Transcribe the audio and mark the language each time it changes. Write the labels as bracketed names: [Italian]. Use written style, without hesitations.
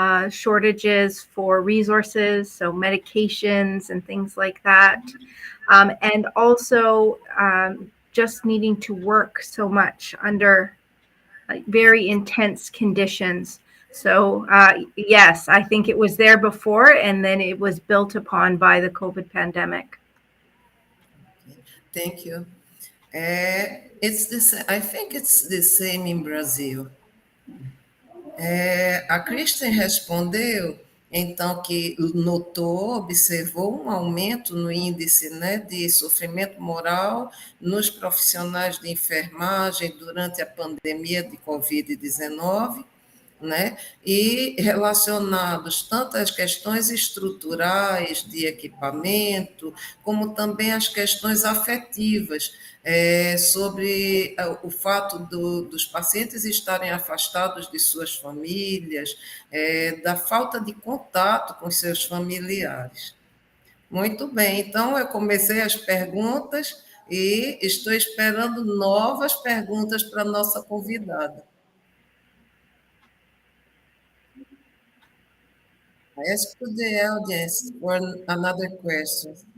[English] shortages for resources, so medications and things like that, and also just needing to work so much under very intense conditions. So yes, I think it was there before, and then it was built upon by the COVID pandemic. Thank you. It's this. I think it's the same in Brazil. [Portuguese] A Kristen respondeu, então, que notou, observou um aumento no índice, né, de sofrimento moral nos profissionais de enfermagem durante a pandemia de Covid-19, né? E relacionados tanto às questões estruturais de equipamento, como também às questões afetivas, sobre o fato dos pacientes estarem afastados de suas famílias, da falta de contato com seus familiares. Muito bem, então eu comecei as perguntas e estou esperando novas perguntas para a nossa convidada. [English] I ask to the audience for another question.